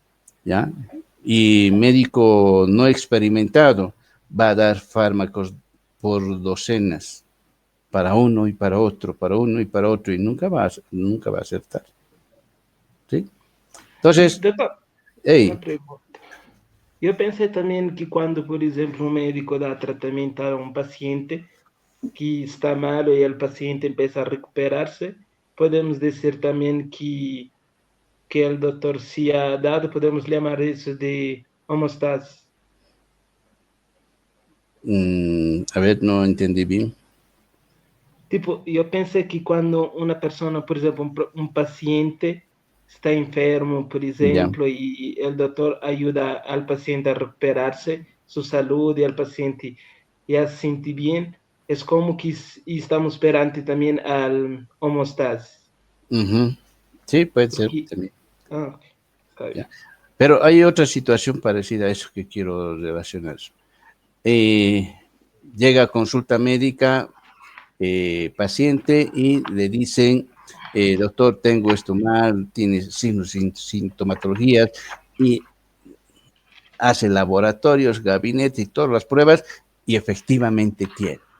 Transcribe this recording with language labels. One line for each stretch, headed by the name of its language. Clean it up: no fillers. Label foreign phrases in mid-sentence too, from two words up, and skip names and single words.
Spanish: ¿Ya? Y médico no experimentado va a dar fármacos por docenas, para uno y para otro, para uno y para otro, y nunca va a acertar. ¿Sí? Entonces,
Portuguese: Doutor, hey, uma pergunta. Eu pensei também que quando, por exemplo, um médico dá tratamento a um paciente que está mal e o paciente empieza a recuperar-se, podemos dizer também que o doutor
Spanish: se ha dado,
Portuguese: podemos chamar isso de homeostase.
Spanish: a ver, no entendí bien.
Portuguese: Tipo, eu pensei que quando uma pessoa, por exemplo, um paciente está enfermo, por exemplo, e o doutor ajuda ao paciente a recuperar-se, sua saúde, e o paciente já se sente bem, é como que estamos perante também a homeostase.
Spanish: Ujú. Sí, puede ser Porque, también. ok, está bien. Ya. Pero hay otra situación parecida a eso que quiero relacionar. Llega a consulta médica, paciente, y le dicen, doctor, tengo esto mal, tiene signos y sintomatologías, y hace laboratorios, gabinete y todas las pruebas, y efectivamente tiene.